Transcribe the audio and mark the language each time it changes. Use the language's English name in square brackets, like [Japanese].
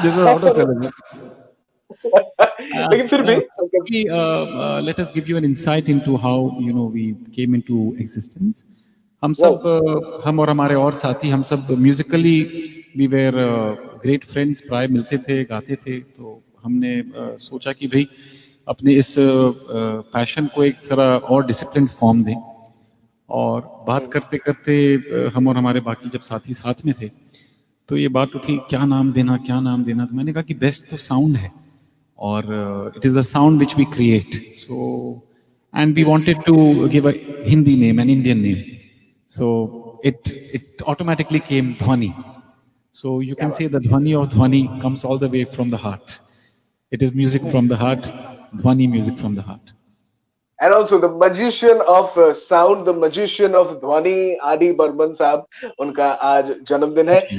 [English] This was out of syllabus. [Hindi] लेकिन फिर भी [English] Let us give you an insight into how we came into existence. [Hindi] हम सब हम और हमारे और साथी हम सब Musically [English] we were great friends, [Hindi] प्राय मिलते थे, गाते थे. तो हमने सोचा कि भाई अपने इस पैशन को एक तरह और डिसिप्लिन फॉर्म दें. और बात करते करते हम और हमारे बाकी जब साथी साथ में थे तो ये बात उठी क्या नाम देना. तो मैंने कहा कि बेस्ट तो साउंड है और [English] It is the sound which we create. So and we wanted to give a Hindi name, an Indian name. So it automatically came Dhwani. So you can say the Dhwani of Dhwani comes all the way from the heart. It is music from the heart, Dhwani music from the heart. And also the magician of sound, the magician of Dhwani, Adi Burman [Hindi] साहब, उनका आज जन्मदिन है.